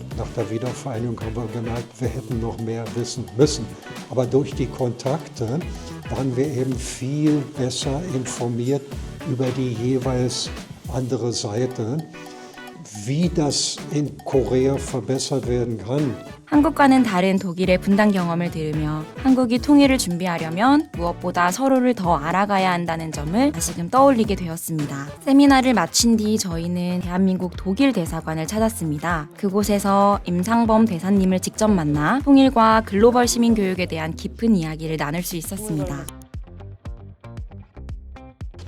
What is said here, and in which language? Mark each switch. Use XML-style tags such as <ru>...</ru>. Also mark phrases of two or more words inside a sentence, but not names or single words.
<de>Nach der Wiedervereinigung haben wir gemerkt, wir hätten noch mehr wissen müssen. Aber durch die Kontakte waren wir eben viel besser informiert über die jeweils andere Seite, wie das in Korea verbessert werden kann.</de> <ko>한국과는 다른 독일의 분단 경험을 들으며 한국이 통일을 준비하려면 무엇보다 서로를 더 알아가야 한다는 점을 다시금 떠올리게 되었습니다. 세미나를 마친 뒤 저희는 대한민국 독일 대사관을 찾았습니다. 그곳에서 임상범 대사님을 직접 만나 통일과 글로벌 시민교육에 대한 깊은 이야기를 나눌 수 있었습니다.</ko>